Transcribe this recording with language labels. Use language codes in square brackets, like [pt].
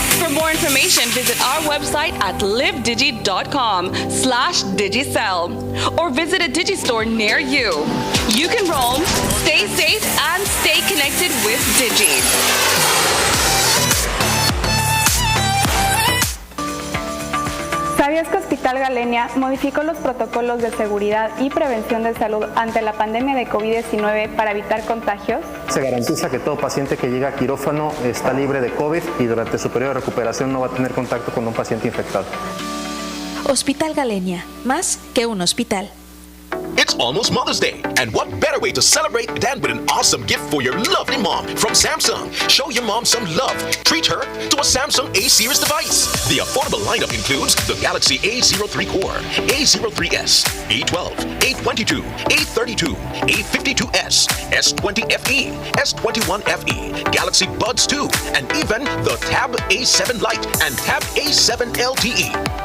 [en] For more information, visit our website at livedigi.com/digicel or visit a Digi store near you. You can roam, stay safe, and stay connected with Digi. [es] ¿Sabías que Hospital Galenia modificó los protocolos de seguridad y prevención de salud ante la pandemia de COVID-19 para evitar contagios? Se garantiza que todo paciente que llega a quirófano está libre de COVID y durante su periodo de recuperación no va a tener contacto con un paciente infectado. Hospital Galenia, más que un hospital. [en] It's almost Mother's Day, and what better way to celebrate than with an awesome gift for your lovely mom from Samsung. Show your mom some love. Treat her to a Samsung A-series device. The affordable lineup includes the Galaxy A03 Core, A03s, A12, A22, A32, A52s, S20 FE, S21 FE, Galaxy Buds 2, and even the Tab A7 Lite and Tab A7 LTE.